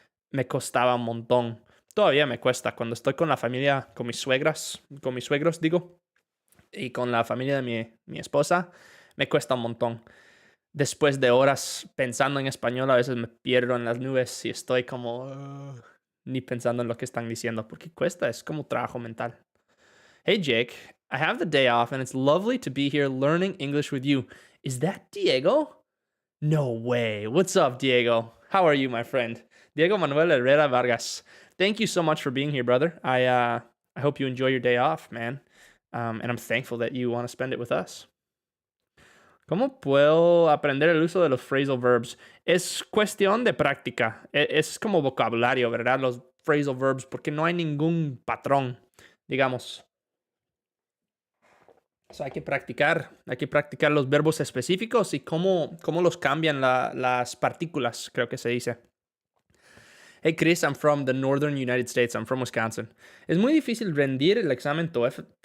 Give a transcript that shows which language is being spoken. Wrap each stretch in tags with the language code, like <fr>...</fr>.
<es>Me costaba un montón. Todavía me cuesta. Cuando estoy con la familia, con mis suegros, digo, y con la familia de mi esposa, me cuesta un montón. Después de horas pensando en español, a veces me pierdo en las nubes y estoy como ni pensando en lo que están diciendo, porque cuesta, es como trabajo mental.</es> <en>Hey Jake, I have the day off and it's lovely to be here learning English with you. Is that Diego? No way. What's up, Diego? How are you, my friend? Diego Manuel Herrera Vargas. Thank you so much for being here, brother. I hope you enjoy your day off, man. And I'm thankful that you want to spend it with us.</en> <es>¿Cómo puedo aprender el uso de los phrasal verbs? Es cuestión de práctica. Es como vocabulario, ¿verdad? Los phrasal verbs, porque no hay ningún patrón, digamos. O sea, hay que practicar los verbos específicos y cómo los cambian las partículas, creo que se dice.</es> <en>Hey Chris, I'm from the northern United States. I'm from Wisconsin.</en> <es>¿Es muy difícil rendir el examen TOEFL?</es>